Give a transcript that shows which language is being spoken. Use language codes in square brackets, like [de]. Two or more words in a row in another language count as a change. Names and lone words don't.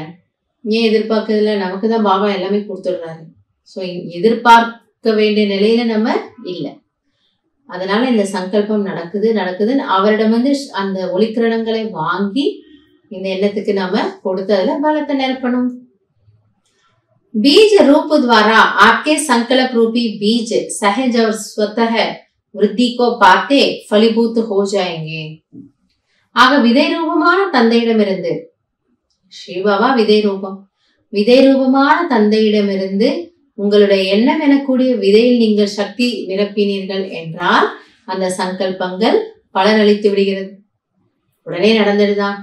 [ta] ஏன் எதிர்பார்க்கறதுல, நமக்கு தான் பாபா எல்லாமே கொடுத்துடுறாரு. சோ எதிர்பார்க்க வேண்டிய நிலையில நம்ம இல்லை. அதனால இந்த சங்கல்பம் நடக்குதுன்னு அவரிடம் வந்து அந்த ஒளிக்கிரணங்களை வாங்கி இந்த எண்ணத்துக்கு நாம கொடுத்ததுல பலத்தை நிரப்பணும். [hi] बीज रूप द्वारा आपके संकल्प रूपी बीज सहज और स्वतः वृद्धि को पाते फलीभूत हो जाएंगे. [ta] ஆக விதை ரூபமான தந்தையிடமிருந்து, ஸ்ரீபாபா விதை ரூபமான தந்தையிடமிருந்து உங்களுடைய எண்ணம் எனக்கூடிய விதையில் நீங்கள் சக்தி நிரப்பினீர்கள் என்றால் அந்த சங்கல்பங்கள் பலனளித்து விடுகிறது, உடனே நடந்துடுதான்.